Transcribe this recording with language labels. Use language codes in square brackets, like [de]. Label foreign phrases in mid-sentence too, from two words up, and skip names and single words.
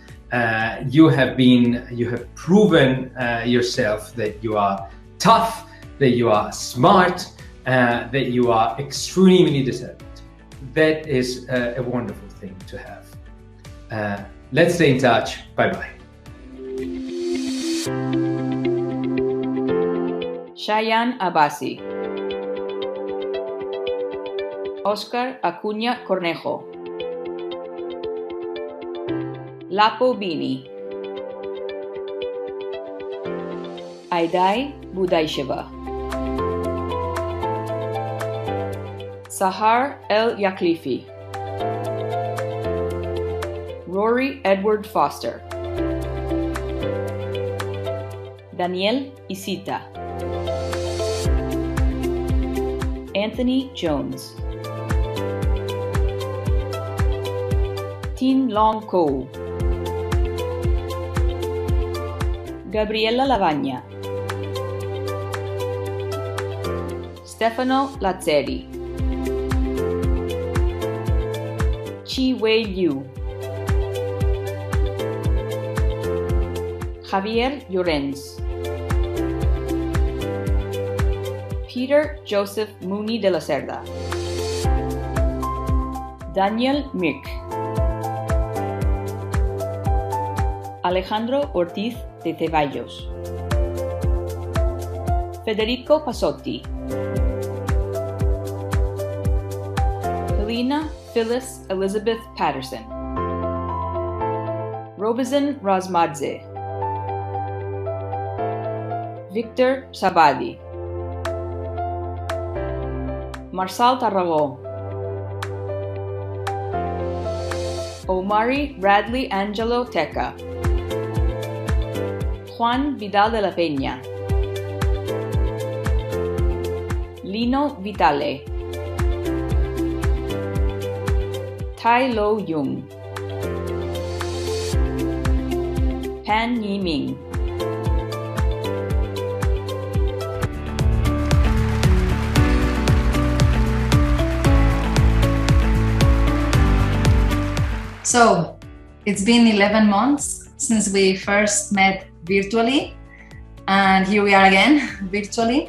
[en] You have proven yourself that you are tough, that you are smart, that you are extremely determined. That is a wonderful thing to have. Let's stay in touch. Bye-bye. Shayan Abasi, Oscar Acuña Cornejo, Lapo Bini, Aidai Budaisheva, Sahar El Yaklifi, Rory Edward Foster, Daniel Isita, Anthony Jones, Tin Long Ko, Gabriela Lavagna, Stefano Lazzeri, Chi Wei Liu, Javier Llorens, Peter Joseph Muni de la Cerda, Daniel Mick, Alejandro Ortiz de Ceballos, Federico Pasotti, Helena Phyllis Elizabeth Patterson, Robizan Razmadze, Victor Sabadi, Marçal Tarragó, Omari Radley Angelo Teca, Juan Vidal de la Peña, Lino Vitale, Tai Lo Jung, Tan Yiming. So, it's been 11 months since we first met virtually, and here we are again, virtually.